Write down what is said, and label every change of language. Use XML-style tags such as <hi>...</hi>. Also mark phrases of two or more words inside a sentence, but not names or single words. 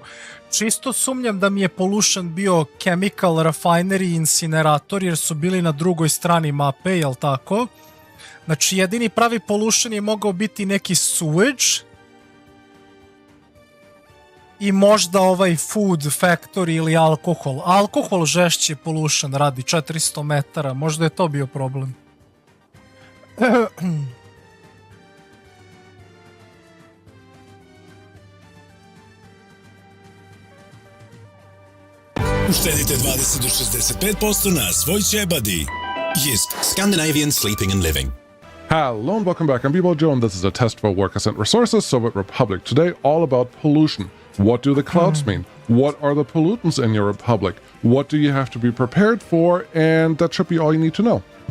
<sr>Čisto sumnjam da mi je pollution bio</sr> <en>chemical refinery</en> <sr>i incinerator jer su bili na drugoj strani mape, jel tako? Znači jedini pravi pollution je mogao biti neki sewage i možda</sr> <en>food factory</en> <sr>ili alkohol. Alkohol žešći pollution radi 400 metara, možda je to bio problem. Uštedite 20 do 65% na svoj ćebadi. Jist Scandinavian Sleeping and Living.</sr> <en>Hello and welcome back. I'm B-Ball Joe and this is a test for Workers and Resources Soviet Republic. Today, all about pollution. What do the clouds mean? What are the pollutants in your republic? What do you have to be prepared for? And that should be all you need to know.</en>